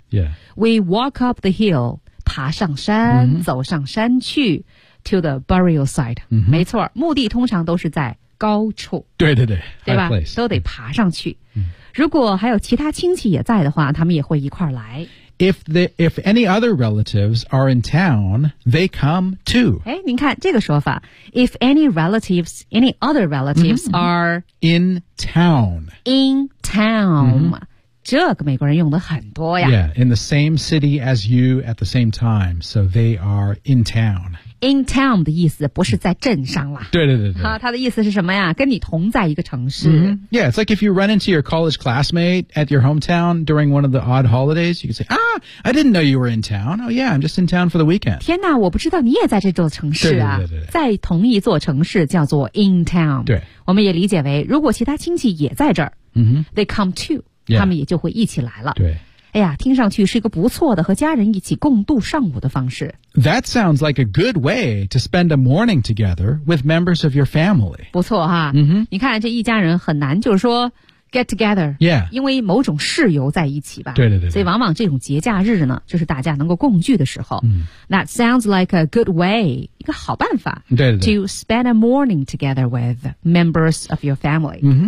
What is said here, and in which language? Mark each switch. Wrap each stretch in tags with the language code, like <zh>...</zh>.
<en>Yeah. We walk up the hill,</en> <zh>爬上山、走上山去</zh> <en>to the burial site.、</en> <zh>没错墓地通常都是在高处。对对对。对吧、</zh> <en>High、place.</en> <zh>都得爬上去。如果还有其他亲戚也在的话他们也会一块来。</zh> <en>If any other relatives are in town, they come too.</en> <zh>哎，您看这个说法</zh> <en>，If any other relatives are in town, in town,、</en> <zh>这个美国人用的很多呀。</zh> <en>Yeah, in the same city as you at the same time, so they are in town. In town</en> <zh>的意思不是在镇上啦。对对对对。他的意思是什么呀？跟你同在一个城市。</zh> <en>Yeah, it's like if you run into your college classmate at your hometown during one of the odd holidays, you can say, Ah, I didn't know you were in town. Oh yeah, I'm just in town for the weekend.</en> <zh>天哪，我不知道你也在这座城市啊。对对对对。在同一座城市叫做</zh> <en>in town。</en> <zh>对。我们也理解为如果其他亲戚也在这儿、 mm-hmm.</zh> <en>they come too. Yeah.</en> <zh>他们也就会一起来了。对，哎呀，听上去是一个不错的和家人一起共度上午的方式。</zh> <en>That sounds like a good way to spend a morning together with members of your family.</en> <zh>不错哈，你看这一家人很难就是说</zh> <en>get together， yeah，</en> <zh>因为某种事由在一起吧。对对 对， 对，所以往往这种节假日呢，就是大家能够共聚的时候。</zh> <en>That sounds like a good way，</en> <zh>一个好办法。对对对</zh> <en>，to spend a morning together with members of your family。</en>